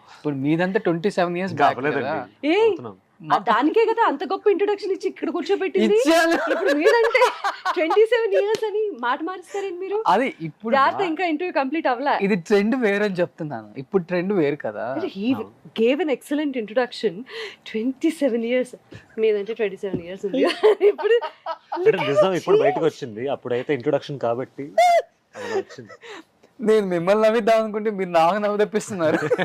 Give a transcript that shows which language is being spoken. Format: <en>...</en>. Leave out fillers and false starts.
<te>ఇప్పుడు మీదంతా</te> <en>27 years</en> <te>back కదా. ఏయ్, అవుతున్నాం. దానికే కదా అంత గొప్ప ఇంట్రొడక్షన్ ఇచ్చి ఇక్కడ కూర్చోబెట్టింది. ఇచ్చాను. ఇప్పుడు మీరంటే</te> <en>27 years</en> <te>అని మాట మారుస్తారేంటి మీరు? అది ఇప్పుడు జాగ్రత్త, ఇంకా ఇంటర్వ్యూ కంప్లీట్ అవ్వలే. ఇది ట్రెండ్ వేరు అని చెప్తున్నాను, ఇప్పుడు ట్రెండ్ వేరు కదా.</te> <en>He gave an excellent introduction. 27 years.</en> <te>మీదంటే</te> <en>27 years</en> <te>ఉంది. ఇప్పుడు అంటే నిజం ఇప్పుడు బయటకు వచ్చింది, అప్పుడైతే ఇంట్రొడక్షన్ కాబట్టి అలా వచ్చింది. నేను మిమ్మల్ని నవ్విద్దాం అనుకుంటే మీరు నాకు నవ్వు తెప్పిస్తున్నారు.</te>